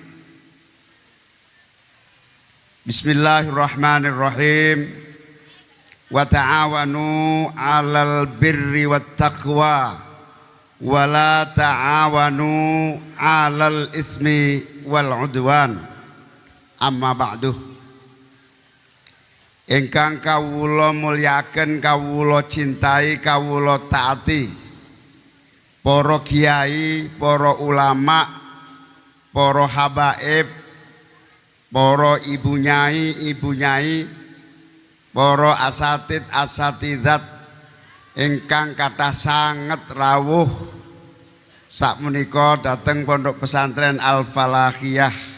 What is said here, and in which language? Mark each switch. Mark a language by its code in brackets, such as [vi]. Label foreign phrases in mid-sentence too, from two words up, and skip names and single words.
[ar] بسم الله الرحمن الرحيم. وتعاونوا على البر والتقوى ولا تعاونوا على الإثم والعدوان. أما بعد. [jv] Ingkang kawula mulyaken, kawula cintai, kawula taati, para kiai, para ulama, para habaib, para ibu nyai, para asatidat ingkang kathah sanget rawuh sakmenika dhateng Pondok Pesantren Al-Falahiyah.